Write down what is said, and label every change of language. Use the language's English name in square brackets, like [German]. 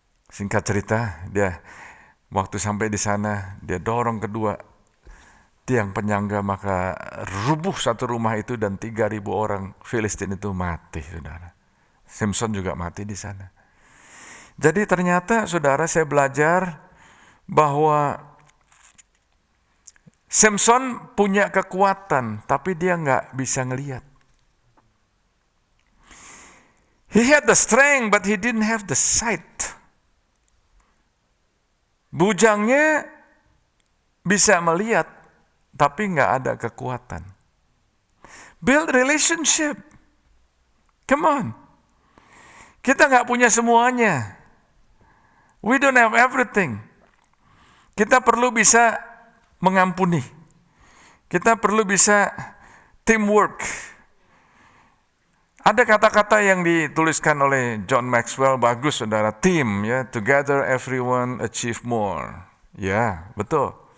[Indonesian] Singkat cerita, dia waktu sampai di sana, dia dorong kedua tiang penyangga, maka rubuh satu rumah itu dan 3.000 orang Filistin itu mati, saudara. Simpson juga mati di sana. Jadi ternyata, saudara, saya belajar bahwa Simpson punya kekuatan, tapi dia nggak bisa ngelihat. [English] He had the strength, but he didn't have the sight. [Indonesian] Bujangnya bisa melihat, tapi nggak ada kekuatan. [English] Build relationship. Come on. [Indonesian] Kita nggak punya semuanya. [English] We don't have everything. [Indonesian] Kita perlu bisa mengampuni. Kita perlu bisa teamwork. Ada kata-kata yang dituliskan oleh John Maxwell, bagus saudara, team ya, [English] together everyone achieve more. [Indonesian] Ya, betul.